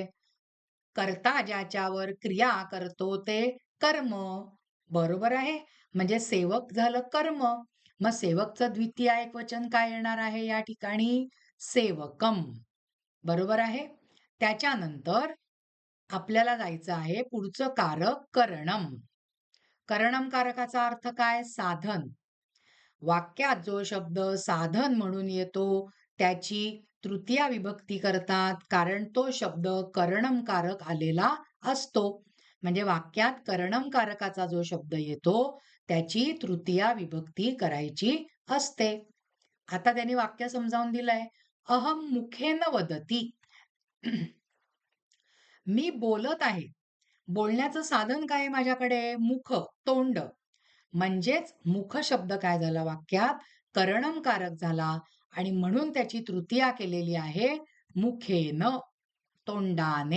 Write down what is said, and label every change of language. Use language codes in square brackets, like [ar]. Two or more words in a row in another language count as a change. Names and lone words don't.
[mr] कर्ता ज्याच्यावर क्रिया करतो ते कर्म. बरोबर आहे. म्हणजे सेवक झालं कर्म. मग सेवकचं द्वितीय एकवचन काय येणार आहे या ठिकाणी? सेवकम. बरोबर आहे. त्याच्यानंतर आपल्याला जायचं आहे पुढचं कारक करणम. करणम कारकाचा अर्थ काय? साधन. वाक्यात जो शब्द साधन म्हणून येतो त्याची तृतीया विभक्ती करतात कारण तो शब्द करणमकारक आलेला असतो. म्हणजे वाक्यात करणमकारकाचा जो शब्द येतो त्याची तृतीया विभक्ती करायची असते. आता त्यांनी वाक्य समजावून दिलंय. [sa] अहम मुखेन वदती. [mr] मी बोलत आहे. बोलण्याचं साधन काय आहे माझ्याकडे? मुख, तोंड. म्हणजेच मुख शब्द काय झाला वाक्यात? करणमकारक झाला आणि म्हणून त्याची तृतीया केलेली आहे मुखेन, तोंडाने.